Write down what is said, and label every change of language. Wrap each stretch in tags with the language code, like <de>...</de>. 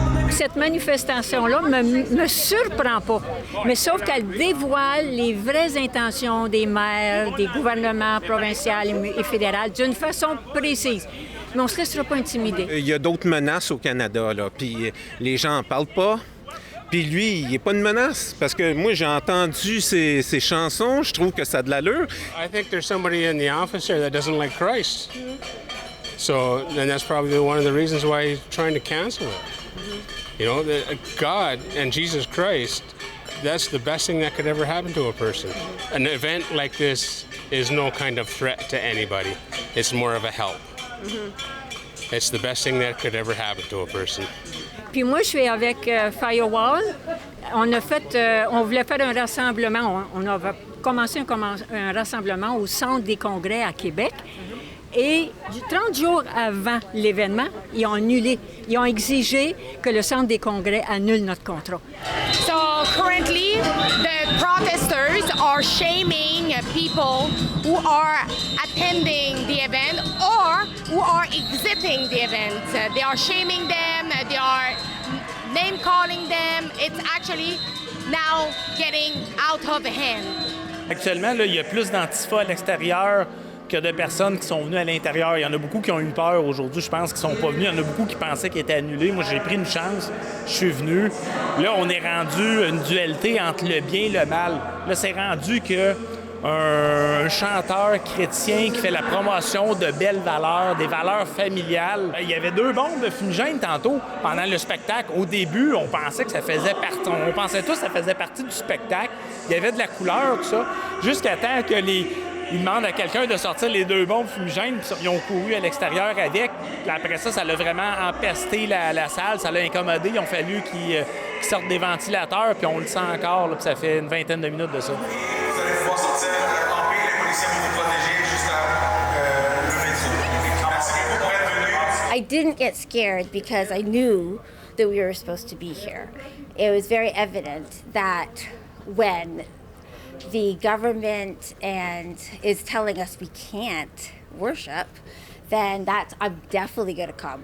<fr>Cette manifestation-là me surprend pas, mais sauf qu'elle dévoile les vraies intentions des maires, des gouvernements provinciaux et fédéraux d'une façon précise. Mais on ne se restera pas intimidé. Il y a d'autres menaces au Canada, là, puis les gens n'en parlent pas. Puis lui, il n'est pas une menace, parce que moi, j'ai entendu ses chansons, je trouve que ça a de l'allure.</fr> <en>I think there's somebody in the office here that doesn't like Christ. So, and that's probably one of the reasons why he's trying to cancel it. You know, God and Jesus Christ, that's the best thing that could ever happen to a person. An event like this is no kind of threat to anybody. It's more of a help. It's the best thing that could ever happen to a person.</en> <fr>Puis moi, je suis avec Firewall. On voulait faire un rassemblement. On a commencé un rassemblement au Centre des congrès à Québec. Et 30 jours avant l'événement, ils ont annulé. Ils ont exigé que le Centre des congrès annule notre contrat.</fr> <en>So currently, the protesters are shaming people who are attending the event or who are exiting the event. They are shaming them, they are name-calling them. It's actually now getting out of hand.</en> <fr>Actuellement, là, il y a plus d'Antifa à l'extérieur que de personnes qui sont venues à l'intérieur. Il y en a beaucoup qui ont eu peur aujourd'hui, je pense, qui sont pas venus. Il y en a beaucoup qui pensaient qu'il était annulé. Moi, j'ai pris une chance, je suis venu. Là, on est rendu une dualité entre le bien et le mal. Là, c'est rendu que un chanteur chrétien qui fait la promotion de belles valeurs, des valeurs familiales. Il y avait 2 bombes fumigènes tantôt pendant le spectacle. Au début, on pensait que ça faisait partie. On pensait tous que ça faisait partie du spectacle. Il y avait de la couleur, tout ça. Jusqu'à temps que ils demandent à quelqu'un de sortir les 2 bombes fumigènes, puis ils ont couru à l'extérieur avec. Puis après ça, ça l'a vraiment empesté la salle, ça l'a incommodé. Il a fallu qu'ils sortent des ventilateurs, puis on le sent encore, là, puis ça fait une vingtaine de minutes de ça. Vous allez pouvoir sortir en paix, les policiers vont vous protéger jusqu'à le métro. Merci beaucoup pour être venu.</fr> <en>I didn't get scared because I knew that we were supposed to be here. It was very evident that when the government is telling us we can't worship, then I'm definitely going to come.</en>